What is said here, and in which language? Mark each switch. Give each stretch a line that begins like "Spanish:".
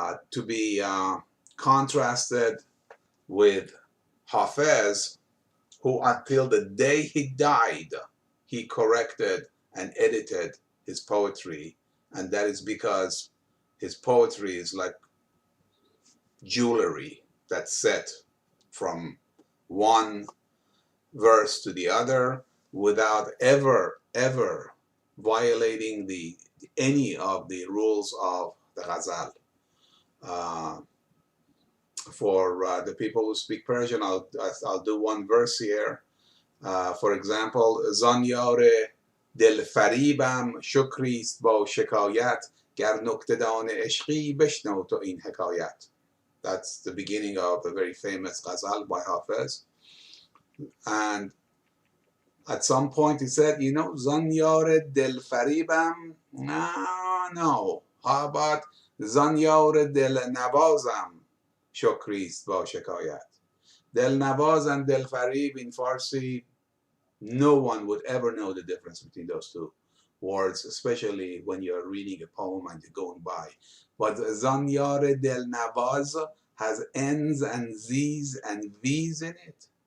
English: To be contrasted with Hafez, who until the day he died, he corrected and edited his poetry, and that is because his poetry is like jewelry that's set from one verse to the other without ever violating any of the rules of the Ghazal. For the people who speak Persian, I'll do one verse here. For example,
Persian: زانیار دل فریبم شکریست با شکایت گر نکته‌دان عشقی بشنو تو این حکایت.
English: That's the beginning of a very famous ghazal by Hafez. And at some point he said, you know,
Persian: زانیار دل فریبم,
English: no. How about
Persian: زانیار دل نوازم شکریست با شکایت.
English: Del Nawaz and Del Farib in Farsi, no one would ever know the difference between those two words, especially when you're reading a poem and you're going by. But Zanyar Del Nawaz has N's and Z's and V's in it.